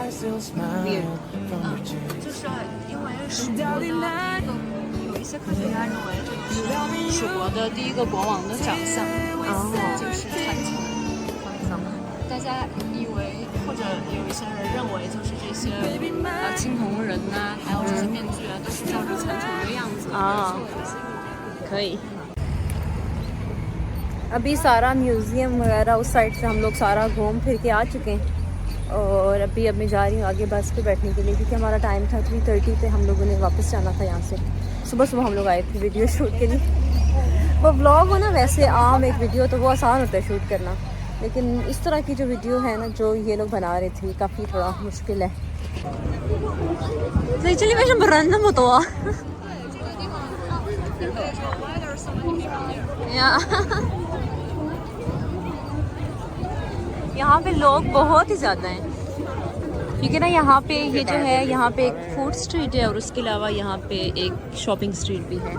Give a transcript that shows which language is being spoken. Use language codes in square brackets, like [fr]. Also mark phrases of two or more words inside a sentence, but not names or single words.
[zh] 就是因为蜀国的有一些科学家认为这个是蜀国的第1个国王的长相，就是残存。大家以为，或者有一些人认为，就是这些青铜人呐，还有这些面具啊，都是照着残存的样子。 [hi] 可以。अभी सारा म्यूज़ियम वगैरह उस साइड से हम लोग सारा घूम फिर के आ चुके हैं और अब मैं जा रही हूँ आगे बस पे बैठने के लिए, क्योंकि हमारा टाइम था 3:30 पे हम लोगों ने वापस जाना था यहाँ से। सुबह सुबह हम लोग आए थे [en] video shoot [hi] के लिए। वो व्लॉग हो ना, वैसे आम एक वीडियो तो वो आसान होता है शूट करना, लेकिन इस तरह की जो वीडियो है ना जो ये लोग बना रहे थे काफ़ी थोड़ा मुश्किल है। Actually [zh] 为什么人那么多 [hi] यहाँ पे लोग बहुत ही ज़्यादा हैं, क्योंकि ना यहाँ पे ये जो है यहाँ पे एक [en] food street [hi] है और उसके अलावा यहाँ पे एक [en] shopping street [hi] भी है।